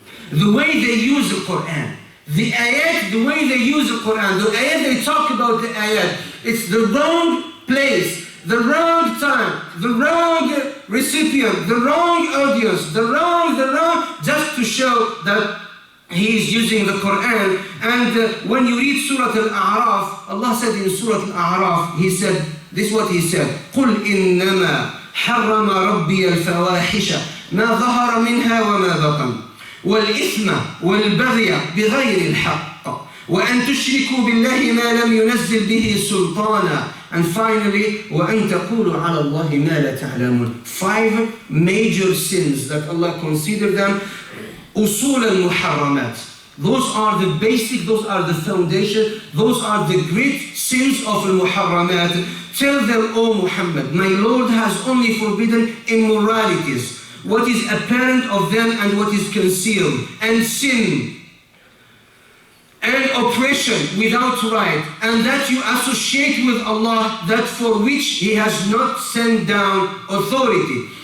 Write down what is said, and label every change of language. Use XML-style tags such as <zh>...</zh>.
<en>The way they use the Quran, the ayat, the way they use the Quran, the ayat they talk about the ayat, it's the wrong place, the wrong time, the wrong recipient, the wrong audience, the wrong, just to show that he is using the Quran. And when you read Surah Al-A'raf, Allah said in Surah Al-A'raf, He said,</en> <ar>this is what He said, قُلْ إِنَّمَا حَرَّمَ رَبِّيَ الْفَوَاحِشَ مَا ظَهَرَ مِنْهَا وَمَا بَطَنَ وَالْإِثْمَ وَالْبَغْيَ بِغَيْرِ الْحَقِّ وَأَن تُشْرِكُوا بِاللَّهِ مَا لَمْ يُنَزِّلْ بِهِ سُلْطَانًا.</ar> <en>And finally,</en> <ar>وَأَن تَقُولُوا عَلَى اللَّهِ مَا لَا تَعْلَمُونَ.</ar> <en>5 major sins that Allah considered them usul al-muharramat. Those are the basic, those are the foundation, those are the great sins of al-muharramat. Tell them, O Muhammad, my Lord has only forbidden immoralities, what is apparent of them and what is concealed, and sin, and oppression without right, and that you associate with Allah that for which He has not sent down authority.</en>